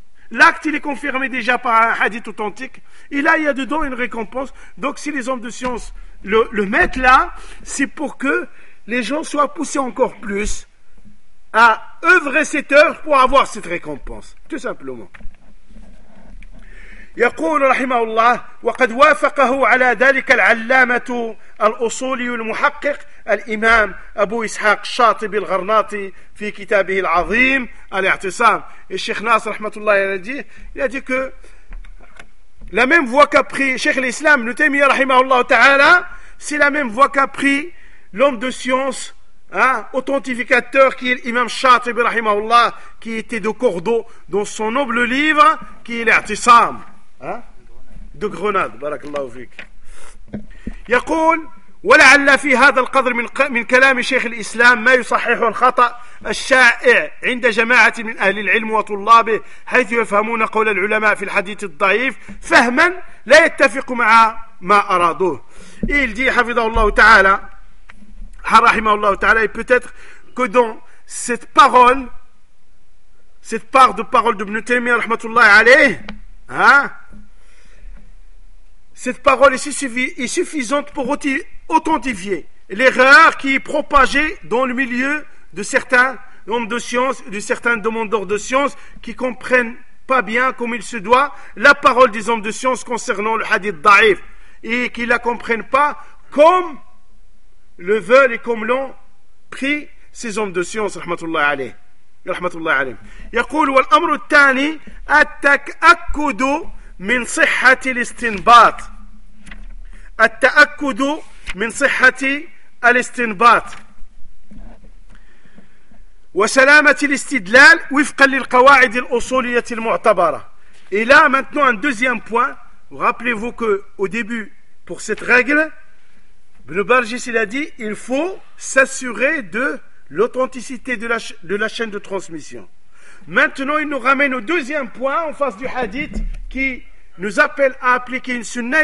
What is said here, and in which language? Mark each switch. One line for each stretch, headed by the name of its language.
French: L'acte, il est confirmé déjà par un hadith authentique. Et là, il y a dedans une récompense. Donc si les hommes de science le mettent là, c'est pour que les gens soient poussés encore plus à œuvrer cette œuvre pour avoir cette récompense, tout simplement.
Arabic: يقول رحمه الله وقد وافقه على ذلك العلامة الأصولي المحقق الإمام أبو إسحاق الشاطبي الغرناطي في كتابه العظيم الاعتصام. الشيخ ناصر رحمة الله عليه يدي
French: que la même voie qu'a pris Cheikh l'Islam Ibn Taymiyyah رحمه الله تعالى, c'est la même voie qu'a pris l'homme de science, authentificateur, qui est l'imam Shatibi rahimahullah, qui était de Cordeaux, dans son noble livre, qui est l'Irtisam, de Grenade, barakallahu fik.
Arabic: Yaqul, wa la'alla fi hadha al-qadr min kalam Cheikh al-Islam ma yusahihu al-khata الشائع عند جماعة من أهل العلم وطلابه حيث يفهمون قول العلماء في الحديث الضعيف فهما لا يتفق مع ما أرادوه.
French: Il dit, حفظه الله تعالى, رحمه الله تعالى, et peut-être que dans cette parole, cette part de parole de Ibn Taymiyyah رحمة الله عليه, cette parole est suffisante pour authentifier l'erreur qui est propagée dans le milieu de certains hommes de science, de certains demandeurs de science qui comprennent pas bien comme il se doit la parole des hommes de science concernant le hadith da'if et qui la comprennent pas comme le veulent et comme l'ont pris ces hommes de science, rahmatullah alayh. Rahmatullah alayh.
Arabic: يقول والأمر الثاني التأكد من صحة الاستنباط. التأكد من صحة الاستنباط. وسلامة الاستدلال وفقا للقواعد الأصولية المعتبرة.
French: Et là, maintenant, un deuxième point. Rappelez-vous qu'au début, pour cette règle, Ibn Barjis a dit il faut s'assurer de l'authenticité de la chaîne de transmission. Maintenant, il nous ramène au deuxième point, en face du hadith, qui nous appelle à appliquer une sunna.